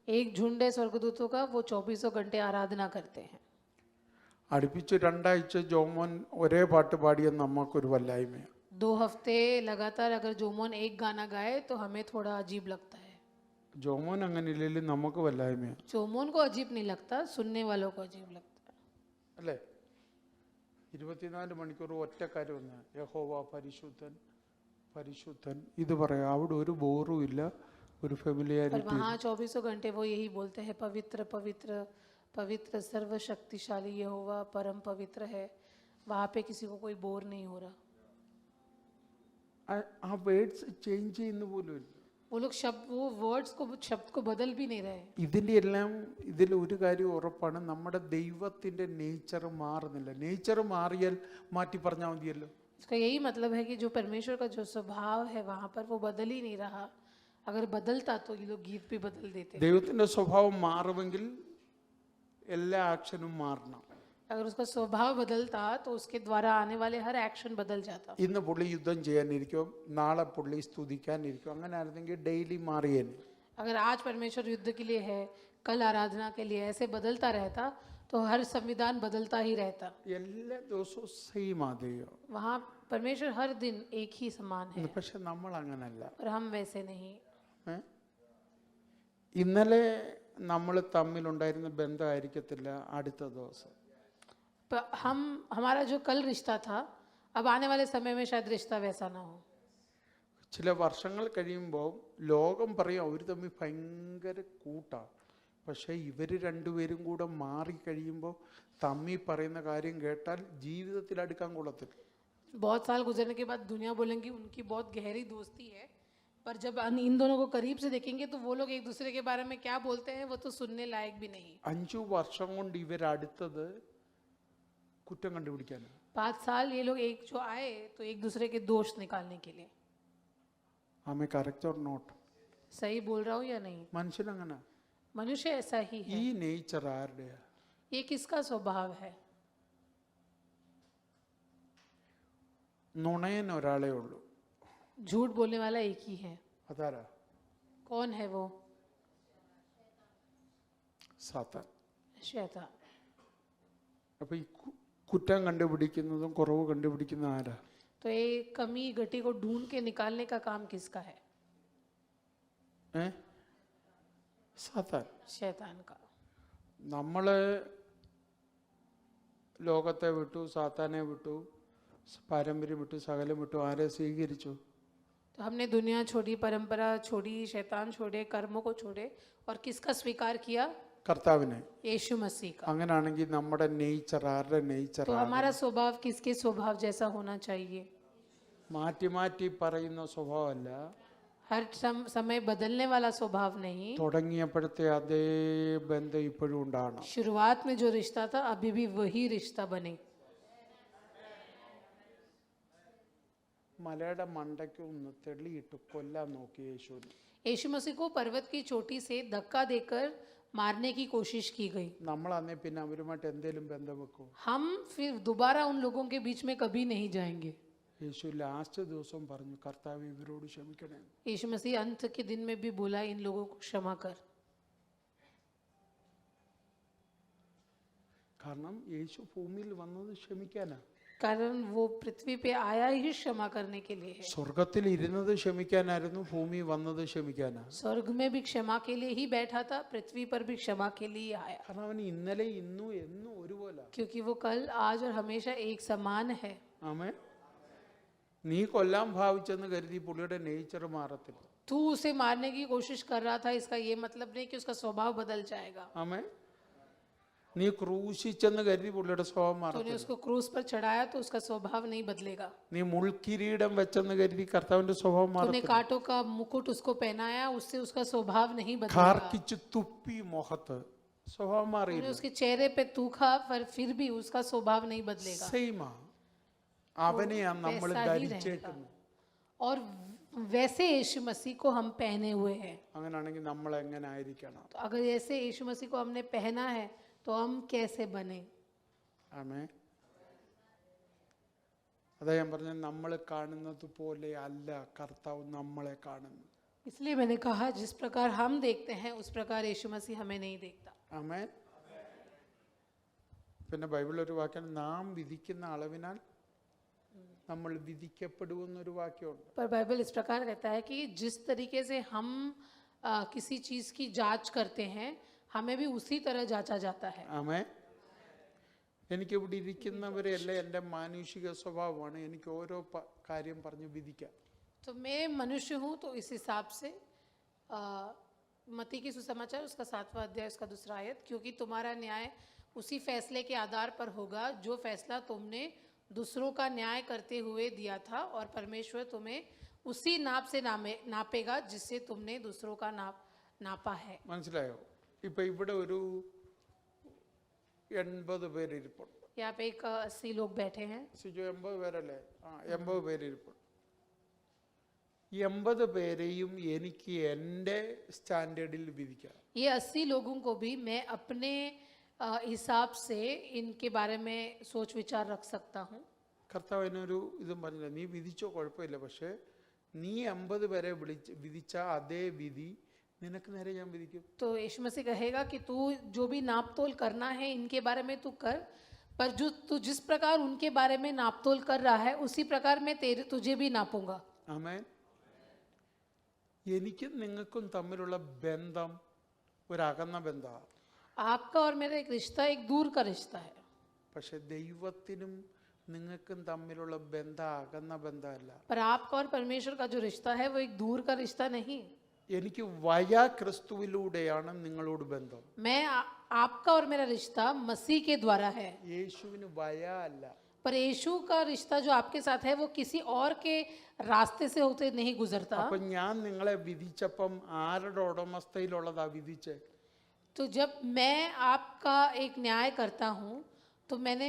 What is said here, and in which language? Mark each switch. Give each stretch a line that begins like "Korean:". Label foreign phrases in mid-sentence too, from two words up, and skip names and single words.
Hindi: एक झुंड है स्वर्गदूतों का, वो 24 घंटे आराधना करते हैं।
Malayalam: അടുപ്പിച്ച് 2 ആഴ്ച ജോമോൻ ഒരേ പാട്ട് പാടിയ നമുക്കൊരു വല്ലായ്മയാണ്.
Hindi: 2 हफ्ते लगातार अगर जोमोन एक गाना गाए तो हमें थोड़ा अजीब लगता है।
Malayalam: ജോമോൻ അങ്ങനെ ഇല്ലെങ്കിൽ നമുക്ക് വല്ലായ്മയാണ്.
Hindi: जोमोन को अजीब नहीं लगता, सुनने वालों को अजीब लगता है।
Malayalam: അല്ലേ? 24 മണിക്കൂർ ഒറ്റ കാര്യം ഒന്ന്, യഹോവ പരിശുദ്ധൻ പരിശുദ്ധൻ ഇത് പറയാം. അവിടെ ഒരു ബോറും ഇല്ല, ഒരു
Hindi: पर
Malayalam: ഫെമിലിയാരിറ്റി.
Hindi: वहाँ 24 घंटे वो यही बोलते हैं, पवित्र पवित्र पवित्र सर्वशक्तिशाली यहोवा परम पवित्र है। वहाँ पे किसी को कोई बोर नहीं हो रहा।
Malayalam: ആ
English: words change
Malayalam: ചെയ്യുന്ന പോലും ഇല്ല.
Hindi: वो लोग वो वर्ड्स को, शब्द को बदल भी नहीं रहे।
Malayalam: ഇതിൻ്റെ എല്ലാം ഇതിൽ ഒരു കാര്യം ഉറപ്പാണ്, നമ്മുടെ ദൈവത്തിൻ്റെ നേച്ചർ മാറുന്നില്ല. നേച്ചർ മാറിയാൽ മാറ്റി പറഞ്ഞാൽ മതിയല്ലോ.
Hindi: इसका यही मतलब है कि जो परमेश्वर का जो स्वभाव है वहाँ पर वो बदल ही नहीं रहा। अगर बदलता तो ये लोग गीत भी बदल देते।
Malayalam: ദൈവത്തിൻ്റെ സ്വഭാവം മാറുമെങ്കിൽ എല്ലാ ആക്ഷനും മാറണം.
Hindi: अगर उसका स्वभाव बदलता तो उसके द्वारा आने वाले हर एक्शन बदल जाता।
Malayalam: ഇന്ന് പുള്ളി യുദ്ധം ചെയ്യാനിരിക്കും, നാളെ പുള്ളി സ്തുതിക്കാനിരിക്കും. അങ്ങനെ ആയിരുന്നെങ്കിൽ ഡെയിലി മാറിയേനെ.
Hindi: अगर आज परमेश्वर युद्ध के लिए है, कल आराधना के लिए, ऐसे बदलता रहता तो हर संविधान बदलता ही रहता।
Malayalam: എല്ലാ ദിവസവും സെയിം ആദ്യം.
Hindi: वहाँ परमेश्वर हर दिन एक ही समान है,
Malayalam: പക്ഷെ നമ്മൾ അങ്ങനല്ല.
Hindi: और हम वैसे नहीं।
Malayalam: ഏ? ഇന്നലെ നമ്മൾ തമ്മിലുണ്ടായിരുന്ന ബന്ധമായിരിക്കത്തില്ല അടുത്ത ദിവസം.
Hindi: हमारा जो कल रिश्ता था, अब आने वाले समय में शायद रिश्ता वैसा ना हो।
Malayalam: ചില വർഷങ്ങൾ കഴിയുമ്പോൾ ലോകം പറയും അവർ തമ്മിൽ ഭയങ്കര കൂട്ടാണ്. പക്ഷേ ഇവർ രണ്ടുപേരും കൂടെ മാറിക്കഴിയുമ്പോൾ തമ്മിൽ പറയുന്ന കാര്യം കേട്ടാൽ ജീവിതത്തിൽ അടുക്കാൻ കൊള്ളത്തില്ല.
Hindi: बहुत साल गुजरने के बाद दुनिया बोलेंगी उनकी बहुत गहरी दोस्ती है, पर जब इन दोनों को करीब से देखेंगे तो वो लोग एक दूसरे के बारे में क्या बोलते हैं वो तो सुनने लायक भी नहीं।
Malayalam: 5 വർഷം കൊണ്ട് ഇവരടുത്തത് കുറ്റം കണ്ടുപിടിക്കാനാണ്.
Hindi: 5 साल ये लोग एक जो आए तो एक दूसरे के दोष निकालने के लिए।
Malayalam: ആമേ
English: correct or not?
Hindi: सही बोल रहा हूँ या नहीं?
Malayalam: മനുഷ്യനങ്ങനെ.
Hindi: मनुष्य ऐसा ही है।
Malayalam: ഈ നേച്ചർ ആരുടെയാ?
Hindi: ये किसका स्वभाव है?
Malayalam: നുണയൻ ഒരാളേ ഉള്ളൂ.
Hindi: झूठ बोलने वाला एक ही है।
Malayalam: അതാരാ?
Hindi: कौन है वो?
Malayalam: സാത്താൻ.
Hindi: शैतान।
Malayalam: അപ്പൊ ഈ കുറ്റം കണ്ടുപിടിക്കുന്നതും കുറവ് കണ്ടുപിടിക്കുന്ന ആരാ?
Hindi: तो ये कमी घटी को ढूंढ के निकालने का काम किसका है?
Malayalam: സാത്താൻ.
Hindi: शैतान का।
Malayalam: നമ്മൾ ലോകത്തെ വിട്ടു, സാത്താനെ വിട്ടു, പാരമ്പര്യം വിട്ടു, സകലം വിട്ടു. ആരെ സ്വീകരിച്ചു?
Hindi: तो हमने दुनिया छोड़ी, परंपरा छोड़ी, शैतान छोड़े, कर्मों को छोड़े और किसका स्वीकार किया?
Malayalam: കർത്താവിനെ.
Hindi: यीशु मसीह का।
Malayalam: അങ്ങനെയാണെങ്കിൽ നമ്മുടെ നേച്ചർ ആരുടെ നേച്ചർ?
Hindi: तो हमारा स्वभाव किसके स्वभाव जैसा होना चाहिए?
Malayalam: മാറ്റി മാറ്റി പറയുന്ന സ്വഭാവമല്ല,
Hindi: हर समय बदलने वाला स्वभाव नहीं।
Malayalam: തുടങ്ങിയപ്പോഴത്തെ അതേ ബന്ധം ഇപ്പോഴും ഉണ്ടാകണം.
Hindi: शुरुआत में जो रिश्ता था अभी भी वही रिश्ता बने।
Malayalam: മലയുടെ മണ്ടയ്ക്ക് ഒന്ന് തെളിയിട്ട് കൊല്ലാൻ നോക്കി യേശുവിനെ.
Hindi: यीशु मसीह को पर्वत की चोटी से धक्का देकर मारने की कोशिश की गई।
Malayalam: നമ്മൾ അന്നേ പിന്നെ അവരുമായിട്ട് എന്തേലും ബന്ധം വെക്കും?
Hindi: हम फिर दोबारा उन लोगों के बीच में कभी नहीं जाएंगे।
Malayalam: യേശു ലാസ്റ്റ് ദിവസം പറഞ്ഞു, കർത്താവ് ഇവരോട് ക്ഷമിക്കണേ.
Hindi: यीशु मसीह अंत के दिन में भी बोला, इन लोगों को क्षमा कर।
Malayalam: കാരണം യേശു ഭൂമിയിൽ വന്നത് ക്ഷമിക്കാനാ.
Hindi: कारण वो पृथ्वी पे आया ही क्षमा करने के लिए है।
Malayalam: സ്വർഗത്തിൽ ഇരുന്നത് ക്ഷമിക്കാനായിരുന്നു, ഭൂമി വന്നത് ക്ഷമിക്കാനാ.
Hindi: स्वर्ग में भी क्षमा के लिए ही बैठा था, पृथ्वी पर भी क्षमा के लिए आया।
Malayalam: കാരണം അവന് ഇന്നലെ ഇന്നും എന്നും ഒരുപോലെ.
Hindi: क्योंकि वो कल, आज और हमेशा एक समान है।
Malayalam: ആമേൻ. നീ കൊല്ലാൻ ഭാവിച്ചെന്ന് കരുതി പുള്ളിയുടെ നേച്ചർ മാറത്തില്ല.
Hindi: तू उसे मारने की कोशिश कर रहा था, इसका ये मतलब नहीं कि उसका स्वभाव बदल जाएगा।
Malayalam: ആമേൻ. നീ ക്രൂശിച്ചെന്ന് കരുതി പുള്ളിയുടെ സ്വഭാവം
Hindi: तूने
Malayalam: മാറത്തില്ല.
Hindi: उसको क्रूस पर चढ़ाया तो उसका स्वभाव नहीं बदलेगा।
Malayalam: നീ മുൾക്കിരീടം വെച്ചെന്ന് കരുതി കർത്താവിന്റെ സ്വഭാവം
Hindi: तूने
Malayalam: മാറത്തില്ല.
Hindi: कांटों का मुकुट उसको पहनाया, उससे उसका स्वभाव नहीं बदलेगा।
Malayalam: കാർക്കിച്ച് തുപ്പി മുഖത്ത്, സ്വഭാവം
Hindi: तूने
Malayalam: മാറിയില്ല.
Hindi: उसके चेहरे पे थूका, पर फिर भी उसका स्वभाव नहीं बदलेगा।
Malayalam: സെയിമാ. അവനെയാ നമ്മൾ
Hindi: वैसा ही
Malayalam: ധരിച്ചേക്കുന്നത്.
Hindi: और वैसे यीशु मसीह को हम पहने हुए हैं।
Malayalam: അങ്ങനെയാണെങ്കിൽ നമ്മൾ എങ്ങനെ ആയിരിക്കണം?
Hindi: तो अगर ऐसे यीशु मसीह को हमने पहना है तो हम कैसे बने?
Malayalam: ആമേ. അതാ ഞാൻ പറഞ്ഞത്, നമ്മൾ കാണുന്നത് പോലെ അല്ല കർത്താവ് നമ്മളെ കാണുന്നത്.
Hindi: इसलिए मैंने कहा, जिस प्रकार हम देखते हैं उस प्रकार यीशु मसीह हमें नहीं देखता।
Malayalam: ആമേ. പിന്നെ ബൈബിളിൽ ഒരു വാക്യം, നാം വിധിക്കുന്ന അളവിനാൽ നമ്മൾ വിധിക്കപ്പെടുമെന്നൊരു വാക്യമുണ്ട്.
Hindi: पर बाइबल इस प्रकार कहता है कि जिस तरीके से हम किसी चीज की जांच करते हैं, हमें भी उसी तरह जांचा जाता है।
Malayalam: ആമേ. എനിക്കിവിടെ ഇരിക്കുന്നവരെല്ലാം എൻ്റെ മാനുഷിക സ്വഭാവമാണ്. എനിക്ക് ഓരോ കാര്യം പറഞ്ഞ് വിധിക്കാം.
Hindi: तो मैं मनुष्य हूँ, तो इस हिसाब से मत्ती की सुसमाचार उसका 7वां अध्याय उसका 2 आयत, क्योंकि तुम्हारा न्याय उसी फैसले के आधार पर होगा जो फैसला तुमने दूसरों का न्याय करते हुए दिया था, और परमेश्वर तुम्हें उसी नाप से नापेगा जिससे तुमने दूसरों का नापा है।
Malayalam: മനസ്സിലായോ? ഇപ്പൊ ഇവിടെ ഒരു 80 പേര് ഇരിപ്പുണ്ട്.
Hindi: यहाँ पे एक 80 लोग बैठे हैं।
Malayalam: സിജോ 80 പേരല്ലേ? 80 പേര് ഇരിപ്പുണ്ട്. 80 പേരെയും എനിക്ക് എൻ്റെ സ്റ്റാൻഡേർഡിൽ വിധിക്കാം.
Hindi: ये 80 लोगों को भी मैं अपने हिसाब से इनके बारे में सोच विचार रख सकता हूँ।
Malayalam: കർത്താവ് എന്നൊരു ഇതും പറഞ്ഞില്ല, നീ വിധിച്ചോ കുഴപ്പമില്ല, പക്ഷേ നീ 80 പേരെ വിധിച്ച അതേ വിധി നിനക്ക് നേരെ ഞാൻ വിധിക്കും.
Hindi: तो यीशु मसीह कहेगा कि तू जो भी नापतोल करना है इनके बारे में तू कर, पर जो तू जिस प्रकार उनके बारे में नापतोल कर रहा है उसी प्रकार मैं तुझे भी नापूंगा।
Malayalam: ആമേൻ. എനിക്കും നിങ്ങൾക്കും തമ്മിലുള്ള ബന്ധം ഒരു അകന്ന ബന്ധമാണ്.
Hindi: आपका और मेरा एक रिश्ता एक दूर का रिश्ता है,
Malayalam: പക്ഷെ ദൈവത്തിനും നിങ്ങൾക്കും തമ്മിലുള്ള ബന്ധം അകന്ന ബന്ധമല്ല.
Hindi: पर आपका और परमेश्वर का जो रिश्ता है वो एक दूर का रिश्ता नहीं।
Malayalam: എനിക്ക് വയാ ക്രിസ്തുവിലൂടെയാണ് നിങ്ങളോട് ബന്ധം.
Hindi: मैं आपका और मेरा रिश्ता मसीह के द्वारा है,
Malayalam: യേശുവിന് വയാ അല്ല.
Hindi: पर यीशु का रिश्ता जो आपके साथ है वो किसी और के रास्ते से होते नहीं गुजरता।
Malayalam: അപ്പൊ ഞാൻ നിങ്ങളെ വിധിച്ചപ്പം ആരുടെ ഉടമസ്ഥയിലുള്ളതാ വിധിച്ചേ?
Hindi: तो जब मैं आपका एक न्याय करता हूँ तो मैंने